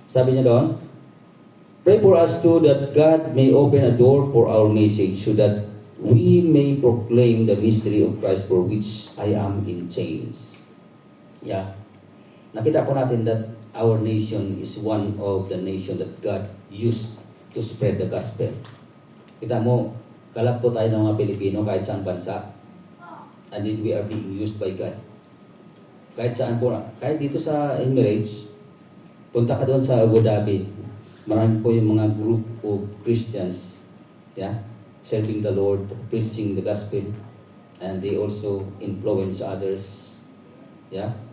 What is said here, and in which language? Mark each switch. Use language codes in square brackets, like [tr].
[tl] Sabi niya doon, [en] pray for us too that God may open a door for our message so that we may proclaim the mystery of Christ for which I am in chains. Yeah. [tl] Nakita po natin [en] that our nation is one of the nation that God used to spread the gospel. [tl] Kita mo, kalap po tayo ng mga Pilipino kahit saan bansa. [en] And then we are being used by God. [tl] Kahit saan po, kahit dito sa Emirates, punta ka doon sa Abu Dhabi. Marami po yung mga [en] group of Christians, yeah, serving the Lord, preaching the gospel, and they also influence others. Yeah.